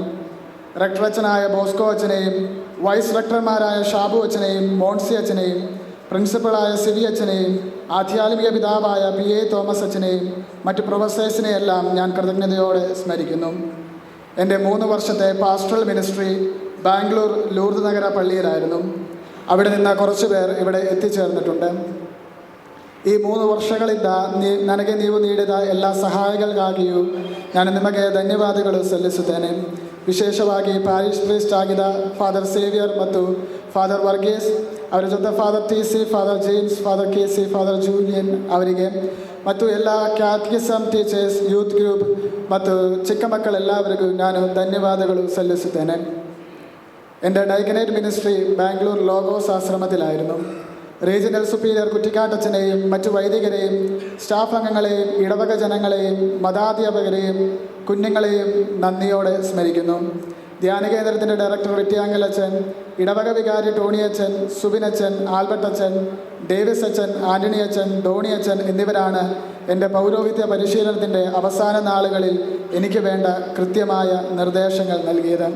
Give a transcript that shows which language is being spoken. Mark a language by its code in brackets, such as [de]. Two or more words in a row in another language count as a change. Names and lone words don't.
[ml] റെക്ടറച്ഛനായ ബോസ്കോ അച്ഛനെയും വൈസ് റെക്ടർമാരായ ഷാബു അച്ഛനെയും മോൺസി അച്ഛനെയും പ്രിൻസിപ്പളായ സിവി അച്ഛനെയും ആധ്യാത്മിക പിതാവായ PA തോമസ് അച്ഛനെയും മറ്റ് പ്രൊഫസേഴ്സിനെയെല്ലാം ഞാൻ കൃതജ്ഞതയോടെ സ്മരിക്കുന്നു. എൻ്റെ 3 വർഷത്തെ [en] pastoral ministry [ml] ബാംഗ്ലൂർ ലൂർദ് നഗര പള്ളിയിലായിരുന്നു. അവിടെ നിന്ന് കുറച്ച് പേർ ഇവിടെ ಎತ್ತಿಚೇರ್ന്നിട്ടുണ്ട്. [kn] ಈ 3 ವರ್ಷಗಳಿಂದ ನನಗೆ ನೀವು ನೀಡಿದ ಎಲ್ಲ ಸಹಾಯಗಳಿಗಾಗಿಯೂ ನಾನು ನಿಮಗೆ ಧನ್ಯವಾದಗಳು ಸಲ್ಲಿಸುತ್ತೇನೆ. ವಿಶೇಷವಾಗಿ [en] parish priest [kn] ಆಗಿದ್ದ ಫಾದರ್ ಸೇವಿಯರ್ ಮತ್ತು ಫಾದರ್ ವರ್ಗೀಸ್, ಅವರ ಜೊತೆ ಫಾದರ್ TC, ಫಾದರ್ ಜೇಮ್ಸ್, ಫಾದರ್ KC, ಫಾದರ್ ಜೂಲಿಯನ್ ಅವರಿಗೆ ಮತ್ತು ಎಲ್ಲ [en] catechism teachers, youth group [kn] ಮತ್ತು ಚಿಕ್ಕ ಮಕ್ಕಳೆಲ್ಲವರಿಗೂ ನಾನು ಧನ್ಯವಾದಗಳು ಸಲ್ಲಿಸುತ್ತೇನೆ. [ml] എൻ്റെ [en] diaconate ministry [ml] ബാംഗ്ലൂർ ലോഗോസ് ആശ്രമത്തിലായിരുന്നു. [en] regional superior [ml] കുറ്റിക്കാട്ടച്ചനെയും മറ്റു വൈദികരെയും സ്റ്റാഫ് അംഗങ്ങളെയും ഇടവക ജനങ്ങളെയും മതാധ്യാപകരെയും കുഞ്ഞുങ്ങളെയും നന്ദിയോടെ സ്മരിക്കുന്നു. ധ്യാന കേന്ദ്രത്തിൻ്റെ ഡയറക്ടർ വിറ്റിയാങ്കൽ അച്ഛൻ, ഇടവക വികാരി ടോണി അച്ഛൻ, സുബിൻ അച്ഛൻ, ആൽബർട്ട് അച്ഛൻ, ഡേവിസ് അച്ഛൻ, ആൻ്റണി അച്ഛൻ, ഡോണി അച്ഛൻ എന്നിവരാണ് എൻ്റെ പൗരോഹിത്യ പരിശീലനത്തിൻ്റെ അവസാന നാളുകളിൽ എനിക്ക് വേണ്ട കൃത്യമായ നിർദ്ദേശങ്ങൾ നൽകിയത്.